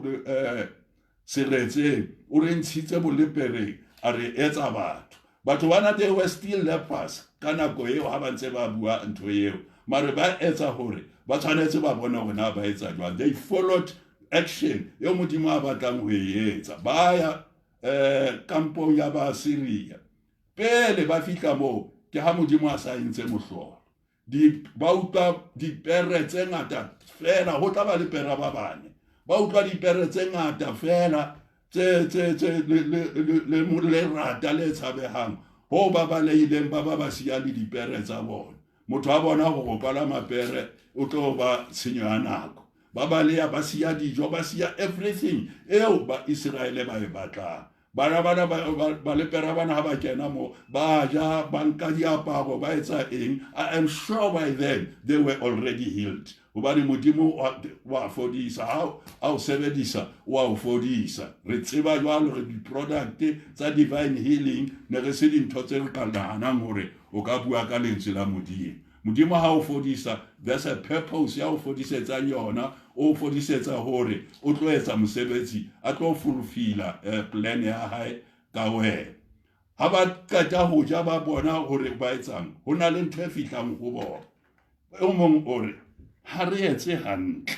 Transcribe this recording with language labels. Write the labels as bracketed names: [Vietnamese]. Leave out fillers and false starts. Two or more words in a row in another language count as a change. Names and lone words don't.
[Southern Sotho] seretseng o re ntshitse bolepereng a re etsa batho bana [English] they were still lepers [Southern Sotho] ka nako eo ha ba ntse ba bua ntho eo mare ba etsa hore ba tshwanetse ba bona hore na ba etsa jwang [English] they followed action [Southern Sotho] yo modimo a batlang ho etsa ba ya kampong ya ba Syria pele ba fihla mo ke ha modimo a sa entse mohlolo ba utlwa dipere tse ngata fela ho tla ba le pera ba bane ba utlwa dipere tse ngata fela tse le rata le tshabehang ho ba balehileng ba siya le dipere tsa bona motho a bona go pala mapere o tlo ba tshenyo ya nako ba baleya ba siya dijo ba siya everything eo ba Israel ba e batlang bana ba lepera bana ha ba kena mo ba ja banka diaparo ba etsa eng. [English] I am sure by then they were already healed. [Southern Sotho] Hobane modimo wa fodisa ha o sebedisa wa o fodisa. Re tseba jwalo re di-product tsa [English] divine healing [Southern Sotho] ne re se dintho tse re ka nahanang hore o ka bua ka lentswe la modimo. Modimo ha o fodisa, [English] there's a purpose [Southern Sotho] ya o fodisetsa yona, o fodisetsa hore o tlo etsa mosebetsi a tlo fulfilla plan ya hae ka wena. Ha ba qeta ho ja ba bona hore ba etsang, ho na le ntho e fihlang ho bona. O mong ore ha re etse hantle.